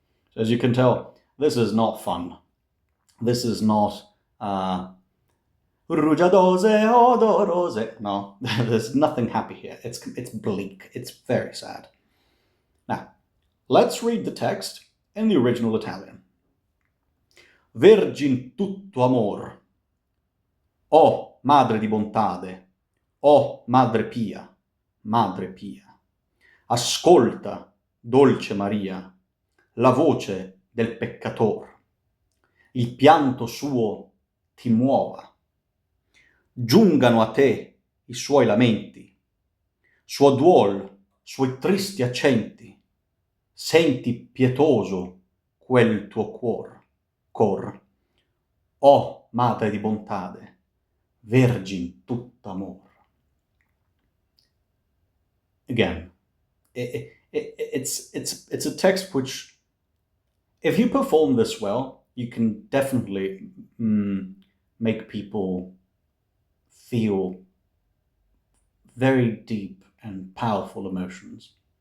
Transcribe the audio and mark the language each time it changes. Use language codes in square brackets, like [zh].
[en] So as you can tell, this is not fun. This is not [it] Rugiadose, odorose. [en] No, there's nothing happy here. It's bleak. It's very sad. Now, let's read the text in the original Italian. [it] Vergin tutto amor. O madre di bontade, o madre pia, ascolta, dolce Maria, la voce del peccator. Il pianto suo ti muova. Giungano a te i suoi lamenti, suo duol, suoi tristi accenti, senti pietoso quel tuo cor. O madre di bontade, vergin tutto amor. [en] Again, it's a text which, if you perform this well, you can definitely make people feel very deep and powerful emotions.